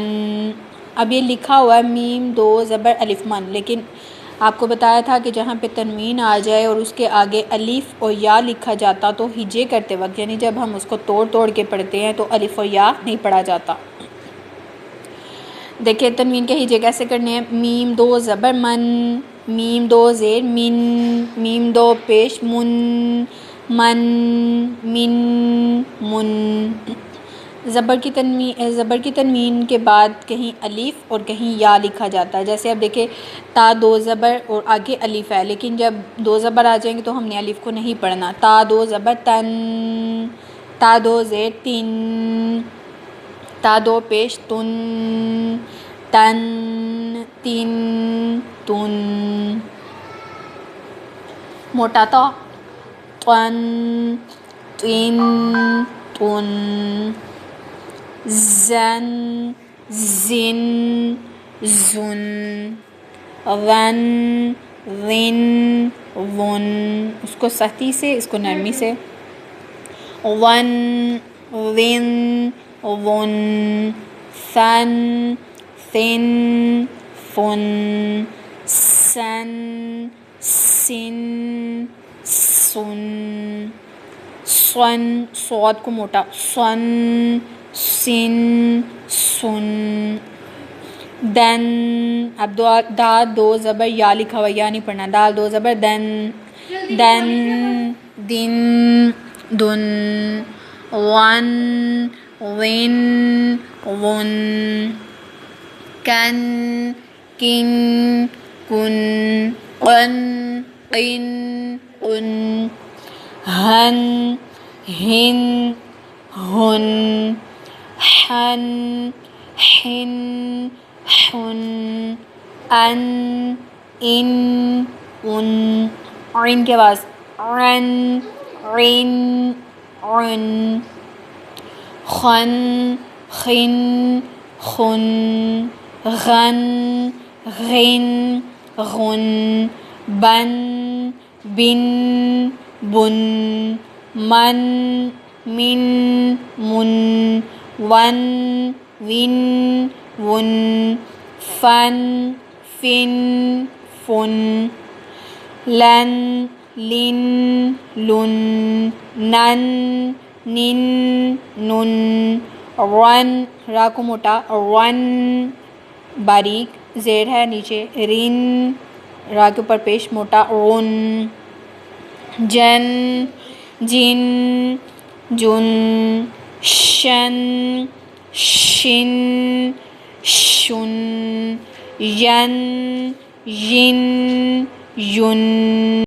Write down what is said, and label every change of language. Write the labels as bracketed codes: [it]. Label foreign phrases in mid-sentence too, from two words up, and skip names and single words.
[ur] اب یہ لکھا ہوا ہے میم دو زبر الف من، لیکن آپ کو بتایا تھا کہ جہاں پہ تنوین آ جائے اور اس کے آگے الف اور یا لکھا جاتا تو ہجے کرتے وقت، یعنی جب ہم اس کو توڑ کے پڑھتے ہیں تو الف اور یا نہیں پڑھا جاتا۔ دیکھیں تنوین کے ہجے کیسے کرنے ہیں۔ میم دو زبر من، میم دو زیر من، میم دو پیش من، من زبر کی تنوین کے بعد کہیں الف اور کہیں یا لکھا جاتا ہے۔ جیسے اب دیکھیں تا دو زبر اور آگے الف ہے، لیکن جب دو زبر آ جائیں گے تو ہم نے الف کو نہیں پڑھنا۔ تا دو زبر تن، تا دو زیر تن، تا دو پیش تن، تن تن تن۔ موٹا تا تن تن تن، زن زن زن، ون ون ون۔ اس کو سختی سے، اس کو نرمی سے۔ ون ون ون، فن فن فن، سن سن سن، سن صاد کو موٹا سن سن سن، دن۔ اب دو زبر یا لکھا ہوا، یا نہیں پڑھنا، دال دو زبر دن، دن دن دن، ون ون ون، کن کن کن، قن قن قن، ہن ہن ہن، حن حن حن، ان ان ان۔ عین کے آواز عن عن عن، خن خن خن، غن غن غن، بن بن بن، من من من، ون ون ون، فن فن فن، لن لن لن، نن نن نن، رن را کو موٹا رن، باریک زیر ہے نیچے، رن را کے اوپر پیش موٹا رن، جن جن جن، شن شن شن، ین ین ین۔